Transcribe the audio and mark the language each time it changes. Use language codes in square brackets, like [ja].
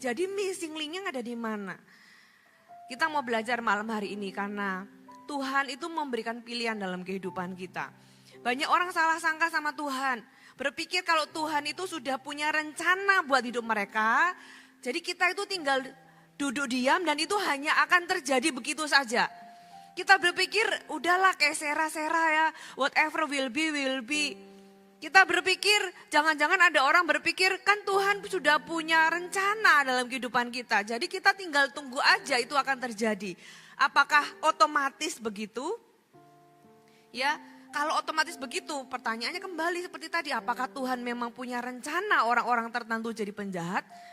[id] Jadi missing link-nya ada di mana? Kita mau belajar malam hari ini karena Tuhan itu memberikan pilihan dalam kehidupan kita. Banyak orang salah sangka sama Tuhan. Berpikir kalau Tuhan itu sudah punya rencana buat hidup mereka. Jadi kita itu tinggal duduk diam dan itu hanya akan terjadi begitu saja. Kita berpikir udahlah kayak sera-sera ya. [en] Whatever will be, will be. [id] Kita berpikir jangan-jangan ada orang berpikir kan Tuhan sudah punya rencana dalam kehidupan kita. Jadi kita tinggal tunggu aja itu akan terjadi. Apakah otomatis begitu? Ya. Kalau otomatis begitu, pertanyaannya kembali seperti tadi, apakah Tuhan memang punya rencana orang-orang tertentu jadi penjahat?